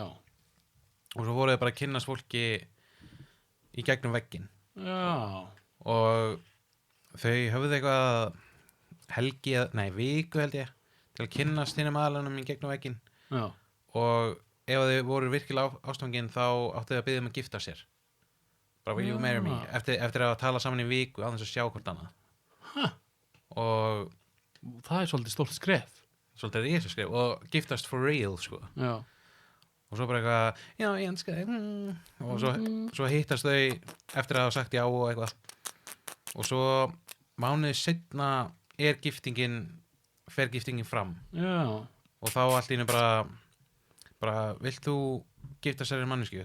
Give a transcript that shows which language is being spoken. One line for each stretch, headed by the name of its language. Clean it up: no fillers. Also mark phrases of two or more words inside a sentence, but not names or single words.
Icelandic: Og svo voru þau bara að kynnast fólki í gegnum vegginn. Já. Og þau höfðu eitthvað viku held ég til að kynnast hinum aðalunum í gegnum vegginn. Já. Og ef þau voru virkilega ástfangin þá áttu þau að biðja að gifta sér. Bara
English: will you marry me
Icelandic: eftir að tala saman í viku á þess að sjá hvort annað. Og það er svolítið stórt skref. Svolítið risa skref og giftast
English: for real,
Icelandic: sko. Já. Og svo bara eitthvað, já, ég elska þig. Og svo hittast þau eftir að hafa sagt já og eitthvað. Og svo mánuði seinna fer giftingin fram. Já. Og þá allt í einu bara vilt þú gifta sér mannesku?